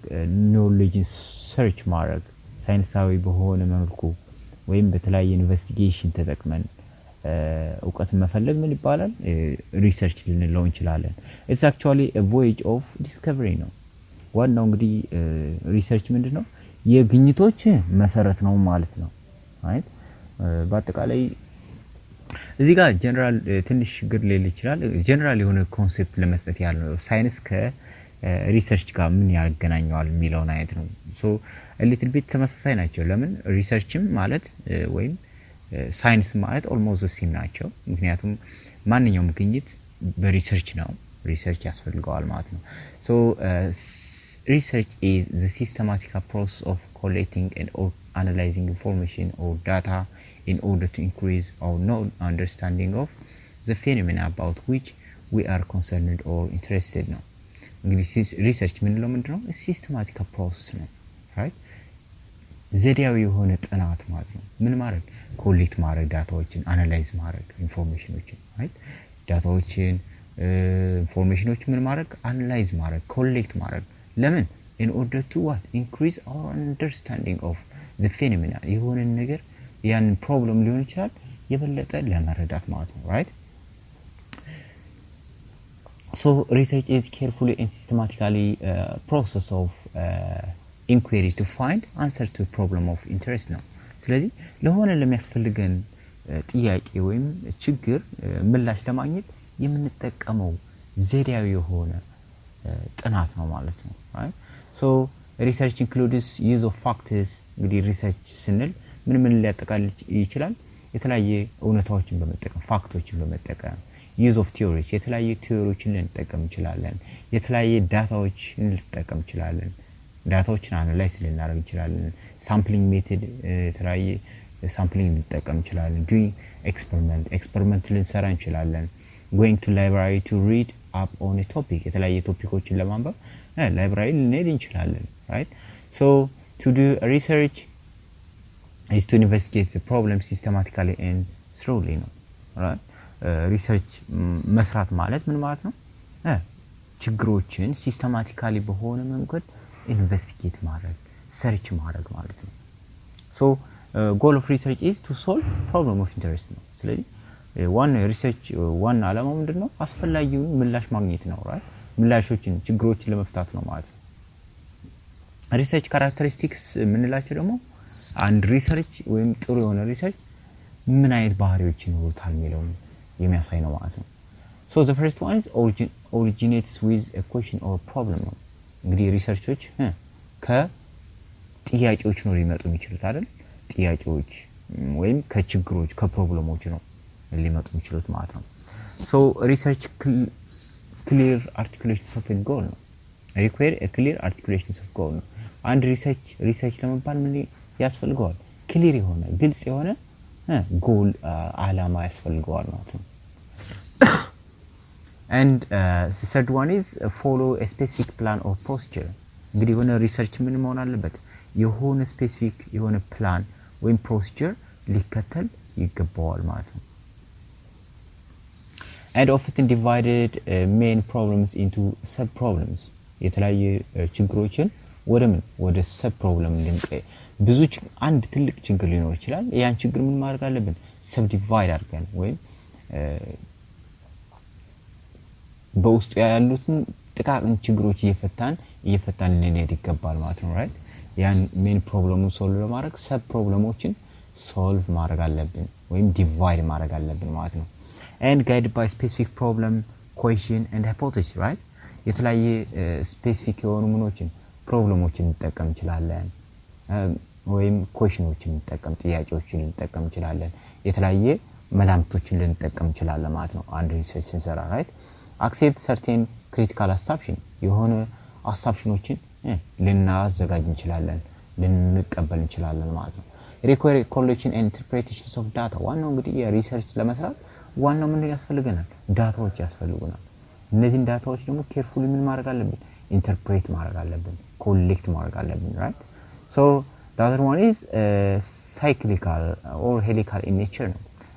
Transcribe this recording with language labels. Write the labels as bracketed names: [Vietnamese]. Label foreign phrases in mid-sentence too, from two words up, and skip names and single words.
[English] knowledge search [Amharic] ማድረግ ሳይንሳዊ በሆነ መልኩ ወይም በተለያየ ኢንቨስቲጌሽን ተጠቅመን እውቀት መፈለግ ምን ይባላል ሪሰርች ልንለው እንችላለን [English] it's actually a voyage of discovery [Amharic] ነው ዋናው እንግዲህ ሪሰርች ምንድነው የግኝቶች መሰረት ነው ማለት ነው right በአጠቃላይ እዚህ ጋር ጀነራል ትንሽ ግር ሊል ይችላል ጀነራል የሆነ ኮንሰፕት ለመስጠት ያለው ሳይንስ ከሪሰርች ጋር ምን ያገናኘዋል የሚለውን አይነት ነው [English] so a little bit [Amharic] ተመሳሳይ ናቸው ለምን ሪሰርችም ማለት ወይም ሳይንስ ማለት [English] almost the same [Amharic] ናቸው ምክንያቱም ማንኛውም ግኝት በሪሰርች ነው ሪሰርች ያስፈልገዋል ማለት ነው [English] so research is the systematic process of collecting and analyzing information or data in order to increase our understanding of the phenomena about which we are concerned or interested ነው [Amharic] እንግዲህ ሪሰርች ምንለው ምንድነው [English] systematic process [Amharic] ነው right ዘዴያዊ የሆነ ጥናት ማለት ነው ምን ማድረግ ኮሌክት ማድረግ ዳታዎችን አናላይዝ ማድረግ ኢንፎርሜሽኖችን right ዳታዎችን ኢንፎርሜሽኖችን ምን ማድረግ አናላይዝ ማድረግ ኮሌክት ማድረግ ለምን [English] in order to what increase our understanding of the phenomena [Amharic] የሆነ ነገር ያን ፕሮብለም ሊሆን ይችላል የበለጠ ለመረዳት ማለት ነው right [English] so research is carefully and systematically process of inquiry to find answer to problem of interest [Amharic] ነው ስለዚህ ለሆነ ለሚያስፈልገን ጥያቄ ወይም ችግር ምላሽ ለማግኘት የምንጠቀመው ዘዴያዊ የሆነ ጥናት ነው ማለት ነው right [English] so research includes use of facts [Amharic] እንግዲህ ሪሰርች ስንል ምን ሊያጠቃልል ይችላል የተለያየ እውነታዎችን በመጠቀም ፋክቶችን በመጠቀም [English] use of theories [Amharic] የተለያየ ቲዮሪዎችን ልንጠቀም እንችላለን የተለያየ ዳታዎችን ልንጠቀም እንችላለን ዳታዎችን አናላይዝ ልናደርግ እንችላለን [English] sampling method [Amharic] የተለያየ ሳምፕሊንግ ልንጠቀም እንችላለን [English] doing experiment [Amharic] ልንሰራ እንችላለን [English] going to library to read up on a topic [Amharic] የተለያየ ቶፒኮችን ለማንበብ ላይብራሪ ልንሄድ እንችላለን [English] right so to do research is to investigate the problem systematically and thoroughly ነው [Amharic] right research መስራት ማለት ምን ማለት ነው ችግሮችን ሲስተማቲካሊ በሆነ መንገድ ኢንቨስቲጌት ማድረግ ሰርች ማድረግ ማለት ነው [English] so goal of research is to solve problem of interest [Amharic] ነው ስለዚህ ዋና ሪሰርች ዋና ዓላማው ምንድነው አስፈላጊውን ምላሽ ማግኘት ነው right ምላሾችን ችግሮችን ለመፍታት ነው ማለት ነው [English] research characteristics [Amharic] ምንላቸው ደግሞ አንድ ሪሰርች ወይም ጥሩ የሆነ ሪሰርች ምን አይነት ባህሪዎችን ይኖሩታል የሚለው የሚያሳይ ነው ማለት ነው [English] so the first one is originates with a question or problem [Amharic] ነው እንግዲህ ሪሰርቾች ከጥያቄዎች ነው ሊመጡ የሚችሉት አይደል ጥያቄዎች ወይም ከችግሮች ከፕሮብለሞች ነው ሊመጡ የሚችሉት ማለት ነው [English] so research clear articulation of a goal [Amharic] ነው [English] require a clear articulation of goal [Amharic] ነው አንድ ሪሰርች ለመባል ምን ያስፈልገዋል ክሊር የሆነ ግልጽ የሆነ ጎል ዓላማ ያስፈልገዋል ማለት ነው [English] and the third one is follow a specific plan or procedure [Amharic] እንግዲህ የሆነ ሪሰርች ምን መሆን አለበት የሆነ ስፔሲፊክ የሆነ ፕላን ወይም ፕሮሲጀር ሊከተል ይገባዋል ማለት ነው [English] and often divided main problems into sub problems [Amharic] የተለያየ ችግሮችን ወደ [English] sub problem [Amharic] እንድንቀይ ብዙ አንድ ትልቅ ችግር ሊኖር ይችላል ያን ችግር ምን ማድረግ አለብን [English] sub divide [Amharic] አድርገን ወይ በውስጡ ያሉትን ጥቃቅን ችግሮች እየፈታን ልንሄድ ይገባል ማለት ነው right ያን ሜን ፕሮብለሙን ሶልቭ ለማድረግ ሰብ ፕሮብለሞችን ሶልቭ ማድረግ አለብን ወይም ዲቫይድ ማድረግ አለብን ማለት ነው [English] and guided by specific problem question and hypothesis [Amharic] right የተለያየ ስፔሲፊክ የሆኑ ምኖችን ፕሮብለሞችን እንጠቀም እንችላለን ወይም ኩዌሽኖችን እንጠቀም ጥያቄዎችን እንጠቀም እንችላለን የተለያየ መላምቶችን ልንጠቀም እንችላለን ማለት ነው አንድ ሪሰርች ስንሰራ right [English] accept certain critical assumption [Amharic] የሆነ assumptionዎችን ልናዘጋጅ እንችላለን ልንቀበል እንችላለን ማለት ነው [English] require collection and interpretations of data [Amharic] ዋናው እንግዲህ የሪሰርች ለመስራት ዋናው ምን ያስፈልገናል ዳታዎች ያስፈልጉናል እነዚህን ዳታዎች ደግሞ ኬርፉሊ ምን ማድረግ አለብን ኢንተርፕሬት ማድረግ አለብን ኮሌክት ማድረግ አለብን right [English] so the other one is cyclical or helical in nature [Amharic] ነው